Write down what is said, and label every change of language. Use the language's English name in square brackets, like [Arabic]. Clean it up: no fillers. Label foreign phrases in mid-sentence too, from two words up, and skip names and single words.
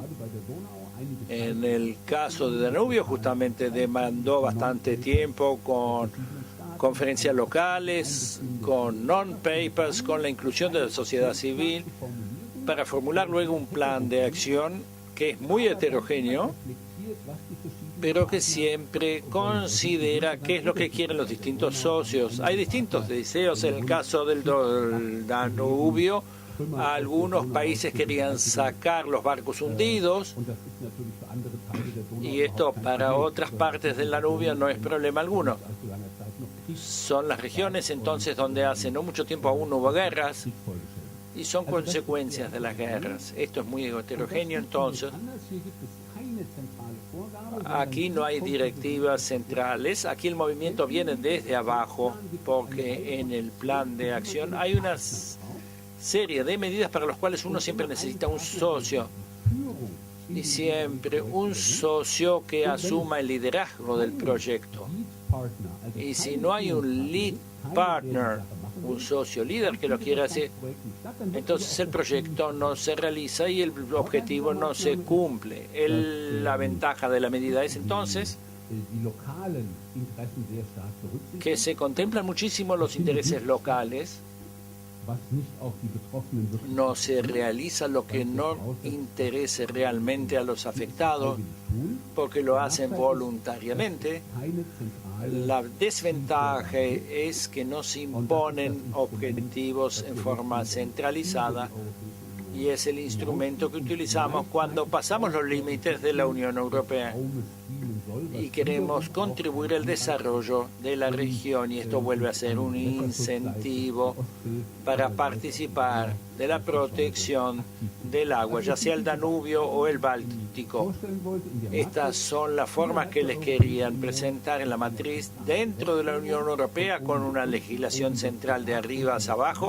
[German] gerade bei der Donau einige [Spanish] En el caso de Danubio justamente demandó bastante tiempo con conferencias locales, con non-papers, con la inclusión de la sociedad civil, para formular luego un plan de acción que es muy heterogéneo, [German] reflektiert, was die verschiedenen [Spanish] pero que siempre considera qué es lo que quieren los distintos socios. Hay distintos deseos. En el caso del Danubio, algunos países querían sacar los barcos hundidos, [German] und das ist natürlich für andere Teile der Donau [Spanish] y esto [German] überhaupt kein [Spanish] para [German] Problem. [Spanish] otras partes del Danubio no es problema alguno. [German] Allzu langer Zeit noch Krieg, [Spanish] Son las regiones entonces donde hace no mucho tiempo aún hubo guerras, [German] Kriegsfolgeschäden. [Spanish] y son consecuencias de las guerras. Esto es muy heterogéneo entonces. [German] Anders, hier gibt es keine zentrale Vorgabe, sondern [Spanish] Aquí no hay directivas centrales, aquí el movimiento viene desde abajo, porque en el plan de acción hay una serie de medidas para las cuales uno siempre necesita un socio, [German] Führung [Spanish] y siempre un socio que asuma el liderazgo del proyecto. [German] Lead-Partner, also [Spanish] Y si [German] keine [Spanish] no hay un [German] Führungsperson, [Spanish] lead [German] keine [Spanish] partner, [German] Sache machen [Spanish] un [German] will, [Spanish] socio líder que lo quiera hacer, [German] Projekt nicht statt, dann wird [Spanish] entonces [German] wieder [Spanish] el proyecto no se realiza y el objetivo no se cumple. La ventaja de la medida es entonces [German] die lokalen Interessen sehr stark berücksichtigt, [Spanish] que se contemplan muchísimo los intereses locales, [German] was nicht auf die Betroffenen wirklich [Spanish] no se realiza lo que no interese realmente a los afectados, [German] tun. [Spanish] porque lo hacen voluntariamente. [German] Keine zentrale [Spanish] La desventaja es que no se imponen objetivos en forma centralizada, y es el instrumento que utilizamos cuando pasamos los límites de la Unión Europea. [German] Raumes dienen soll, [Spanish] y queremos contribuir al desarrollo de la región, y esto vuelve a ser un incentivo para participar de la protección del agua, ya sea el Danubio o el Báltico. Estas son las formas que les querían presentar en la matriz dentro de la Unión Europea, con una legislación central de arriba hacia abajo.